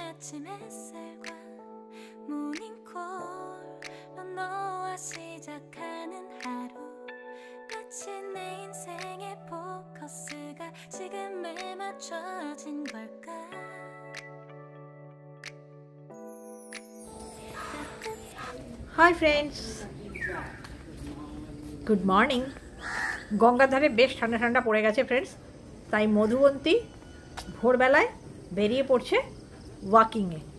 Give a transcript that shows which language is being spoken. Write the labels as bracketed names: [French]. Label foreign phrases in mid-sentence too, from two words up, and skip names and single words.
[Korean] 아침 햇살과 모닝콜로 너와 시작하는 하루 마치 내 인생의 포커스가 지금에 맞춰진 걸까. [English] Hi friends, good morning. [Bangla] গঙ্গাধারে বেশ ঠান্ডা ঠান্ডা পড়ে গেছে ফ্রেন্ডস, তাই মধুবন্তী ভোরবেলায় বেরিয়ে পড়ছে ওয়াকিংয়ে।